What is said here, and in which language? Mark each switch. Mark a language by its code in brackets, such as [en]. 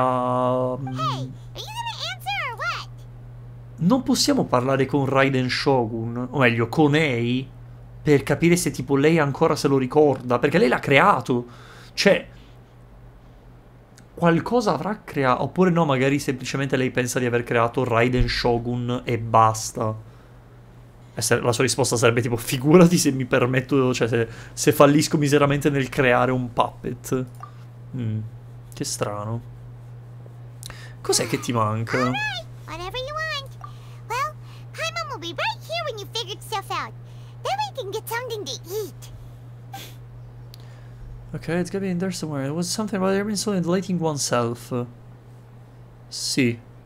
[en] Hey, are you gonna answer or what? [it] Non possiamo parlare con Raiden Shogun, o meglio, con Ei, per capire se tipo lei ancora se lo ricorda, perché lei l'ha creato. Cioè, qualcosa avrà creato, oppure no, magari semplicemente lei pensa di aver creato Raiden Shogun e basta. La sua risposta sarebbe tipo, figurati se mi permetto, cioè se fallisco miseramente nel creare un puppet. Che strano. Cos'è che ti manca? [en] Alright, whatever you want. Well, Paimon will be right here when you figured stuff out. Then we can get something to eat. Okay, it's gotta be in there somewhere. It was something about Irminsul and deleting oneself. [it] Sì.